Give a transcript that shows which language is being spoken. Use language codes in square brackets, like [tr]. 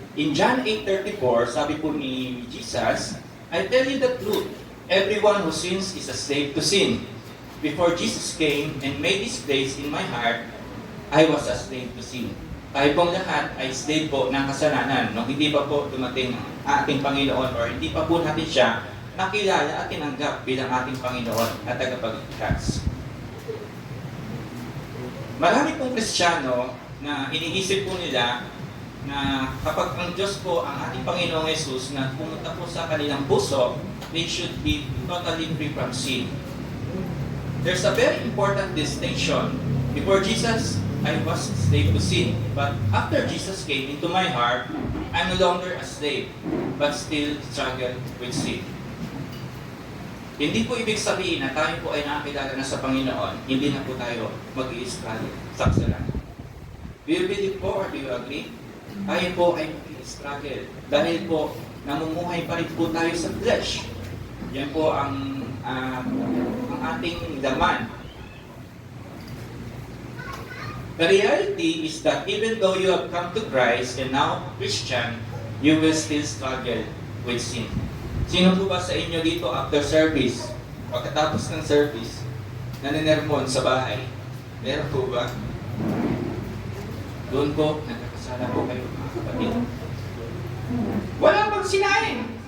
[en] In John 8:34, [tl] sabi po ni Jesus, [en] I tell you the truth, everyone who sins is a slave to sin. Before Jesus came and made His place in my heart, I was a slave to sin. [tl] Tayo pong lahat ay slave po ng kasalanan. Nung hindi pa po dumating ang ating Panginoon or hindi pa po natin siya nakilala at tinanggap bilang ating Panginoon at tagapagligtas. Marami pong Kristiyano na iniisip po nila na kapag ang Diyos po, ang ating Panginoong Jesus na pumunta po sa kanilang puso, [en] they should be totally free from sin. There's a very important distinction. Before Jesus, I was a slave to sin. But after Jesus came into my heart, I'm no longer a slave, but still struggle with sin. [tl] Hindi po ibig sabihin na tayo po ay nakakilala na sa Panginoon, hindi na po tayo mag-i-struggle sa kasalanan. [en] Do you believe po or do you agree? [tl] Tayo po ay mag-i-struggle dahil po namumuhay pa rin po tayo sa flesh. Yan po ang ating laman. [en] The reality is that even though you have come to Christ and now Christian, you will still struggle with sin. [tl] Sino po ba sa inyo dito [en] after service, [tl] pagkatapos ng service, naninermon sa bahay? Meron po ba? Doon po, nagkakasala po kayo mga kapatid. Wala bang sinain?